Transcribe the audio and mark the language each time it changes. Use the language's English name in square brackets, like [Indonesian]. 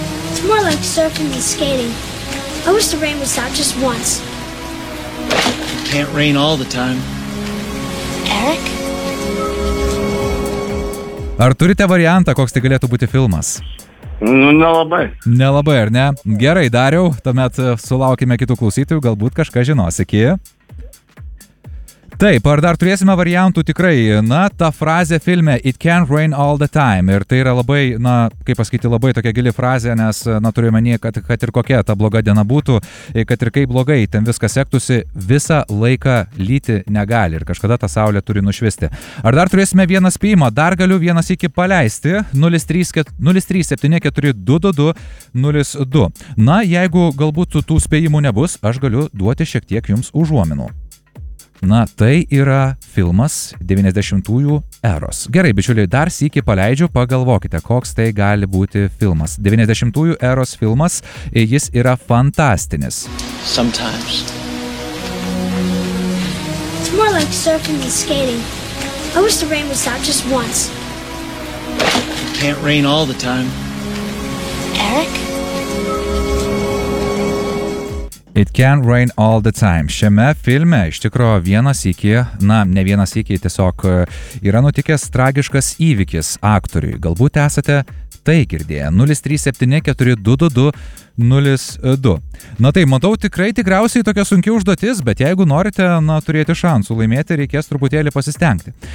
[English] It's more like surfing than skating. I wish the rain would stop just once. It can't rain all the time. Eric? [Lithuanian] Ar turite variantą, koks tai galėtų būti filmas? Nu, nelabai. Nelabai, ar ne? Gerai, Dariau, tuomet sulaukime kitų klausytojų, galbūt kažką žinos, iki. Taip, ar dar turėsime variantų tikrai, na, ta frazė filme [English] It can't rain all the time, [Lithuanian] ir tai yra labai, na, kaip pasakyti, labai tokia gili frazė, nes, na, turiu menį, kad ir kokia ta bloga diena būtų, kad ir kaip blogai, ten viskas sektųsi, visą laiką lyti negali ir kažkada ta saulė turi nušvisti. Ar dar turėsime vieną spėjimą, dar galiu vienas iki paleisti, 0374422202. Na, jeigu galbūt tų spėjimų nebus, aš galiu duoti šiek tiek jums užuominų. Na, tai yra filmas 90-ųjų eros. Gerai, bičiuliai, dar sykį paleidžiu, pagalvokite, koks tai gali būti filmas. 90-ųjų eros filmas, jis yra fantastinis. [English] Sometimes. It's more like surfing than skating. I wish the rain would stop just once. It can't rain all the time. Eric? It can't rain all the time. [Lithuanian] Šiame filme iš tikrųjų vienas iki, na, ne vienas iki, tiesiog yra nutikęs tragiškas įvykis aktoriui. Galbūt esate tai girdėję. 0374222. Na tai, matau tikriausiai tokia sunki užduotis, bet jeigu norite, na, turėti šansų laimėti, reikės truputėlį pasistengti.